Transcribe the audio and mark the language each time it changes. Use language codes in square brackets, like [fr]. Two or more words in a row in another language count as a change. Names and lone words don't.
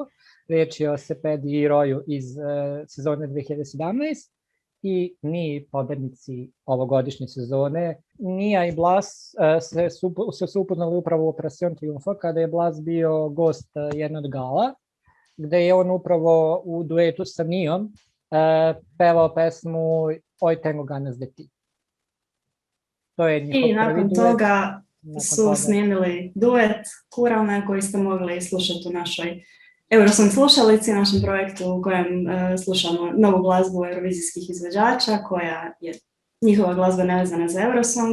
[hr] Riječ je o Sepedi i Roju iz sezone 2017 i mi pobednici ovogodišnje sezone. Nija i Blas se su upoznali upravo u Operacion Triunfo kada je Blas bio gost jedne od gala, gde je on upravo u duetu sa Nijom pevao pesmu Oj tengo ganas de ti. To je njihov I nakon prvi duet. toga su snimili duet Kuralne koji ste mogli slušati u našoj Eurosong slušalici, našem projektu u kojem slušamo novu glazbu eurovizijskih izvođača, koja je njihova glazba nevezana za Eurosong.